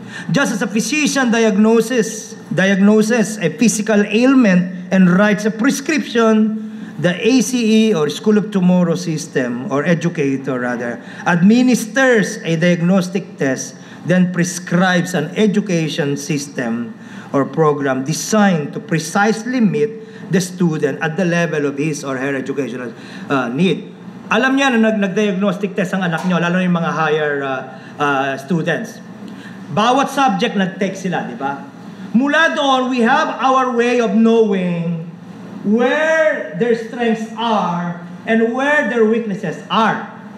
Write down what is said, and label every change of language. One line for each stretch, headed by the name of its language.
English: Just as a physician diagnoses a physical ailment and writes a prescription, the ACE or School of Tomorrow system, or educator rather, administers a diagnostic test, then prescribes an education system or program designed to precisely meet the student at the level of his or her educational need.
Filipino: Alam niya na nag-diagnostic test ang anak niyo, lalo yung mga
English: higher students.
Filipino: Bawat subject nag-take sila, di ba? Mula doon,
English: we have our way of knowing where their strengths are and where their weaknesses are.